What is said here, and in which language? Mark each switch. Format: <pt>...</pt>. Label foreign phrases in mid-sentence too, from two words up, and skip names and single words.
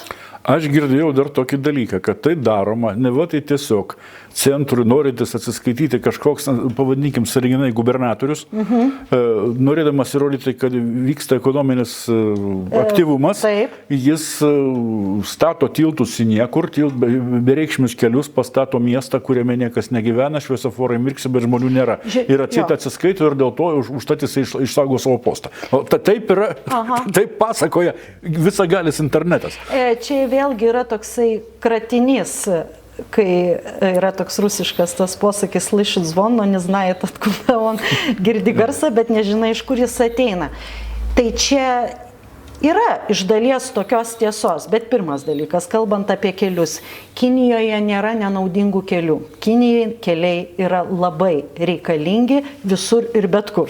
<lt>Aš girdėjau dar tokį dalyką, kad tai daroma, neva tai tiesiog centrui norintis atsiskaityti kažkoks, pavadinkim, sąlyginai gubernatorius, norėdamas įrodyti, kad vyksta ekonominis aktyvumas, jis stato tiltus į niekur, bereikšmius kelius, pastato miestą, kuriame niekas negyvena, šviesoforai mirksi, bet žmonių nėra. Ir atsiskaito ir dėl to užtat jis išsaugo savo postą. Taip yra, taip pasakoja visagalis internetas. Čia vėlgi yra toksai kratinys, kai yra toks rusiškas tas posakis</lt> <ru>«Слышит звон, но не знает, откуда он»,</ru> <lt>girdi garsą, bet nežinai, iš kur jis ateina. Tai čia yra iš dalies tokios tiesos, bet pirmas dalykas, kalbant apie kelius, Kinijoje nėra nenaudingų kelių. Kinijai keliai yra labai reikalingi visur ir bet kur.</lt>